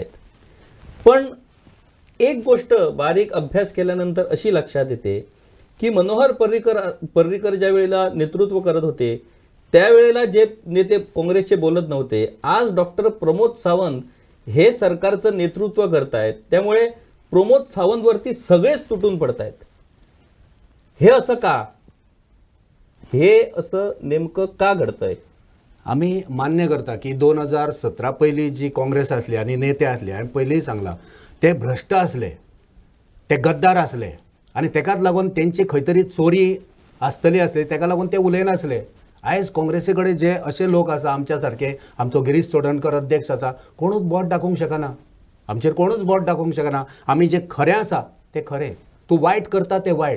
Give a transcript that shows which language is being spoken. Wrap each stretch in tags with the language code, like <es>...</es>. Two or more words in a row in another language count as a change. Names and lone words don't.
<mr>पण एक गोष्ट बारीक अभ्यास केल्यानंतर अशी लक्षात येते की मनोहर पर्रीकर ज्या वेळेला नेतृत्व करत होते त्यावेळेला जे नेते काँग्रेसचे बोलत नव्हते, आज डॉक्टर प्रमोद सावंत हे सरकारचं नेतृत्व करतायत. त्यामुळे प्रमोद सावंतवरती सगळेच तुटून पडतायत. हे असं का? हे असं नेमकं का घडतंय?</mr> <kok>आम्ही मान्य करता की 2017 पहिली जी काँग्रेस असली आणि नेते असले आणि पयलींय सांगला ते भ्रष्ट असले, ते गद्दार असले आणि तेकाच लागून त्यांची खंय तरी चोरी आसतली असली, तेका लागून ते उलयनासले. आयज काँग्रेसी कडेन जे असे लोक आसा आमच्या सारके, आमचो गिरीश चोडणकर अध्यक्ष आसा, कोणूच बोट दाखोवंक शकना. आमचेर कोणूच बोट दाखोवंक शकना. आमी जे खरें आसा ते खरें, तूं वायट करता ते वायट.</kok>